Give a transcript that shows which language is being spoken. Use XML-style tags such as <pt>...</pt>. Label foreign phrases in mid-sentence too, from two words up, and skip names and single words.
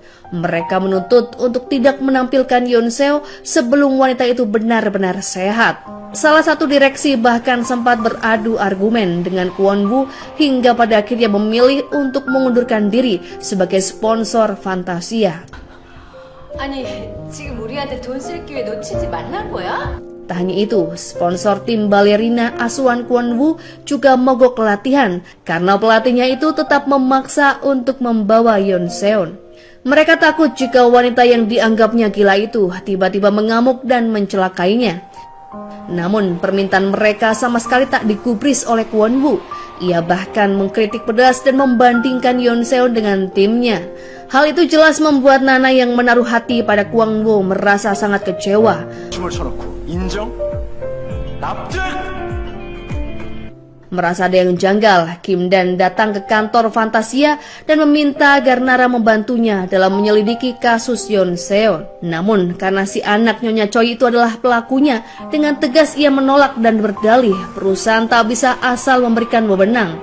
<id>Mereka menuntut untuk tidak menampilkan Yoon Seon sebelum wanita itu benar-benar sehat. Salah satu direksi bahkan sempat beradu argumen dengan Kwon Woo hingga pada akhirnya memilih untuk mengundurkan diri sebagai sponsor Fantasia.</id> <ko>아니, 지금 우리한테 돈 쓸 기회 놓치지 말란 거야?</ko> <id>Tak hanya itu, sponsor tim balerina asuhan Kwon Woo juga mogok latihan karena pelatihnya itu tetap memaksa untuk membawa Yoon Seon. Mereka takut jika wanita yang dianggapnya gila itu tiba-tiba mengamuk dan mencelakainya. Namun permintaan mereka sama sekali tak digubris oleh Kwon Woo. Ia bahkan mengkritik pedas dan membandingkan Yoon Seon dengan timnya. Hal itu jelas membuat Nana yang menaruh hati pada Kwon Woo merasa sangat kecewa.</id> <ko>춤을 춰놓고 인정? 납득!</ko> <id>Merasa ada yang janggal, Kim Dan datang ke kantor Fantasia dan meminta agar Nara membantunya dalam menyelidiki kasus Yoon Seon. Namun karena si anak Nyonya Choi itu adalah pelakunya, dengan tegas ia menolak dan berdalih perusahaan tak bisa asal memberikan wewenang.</id>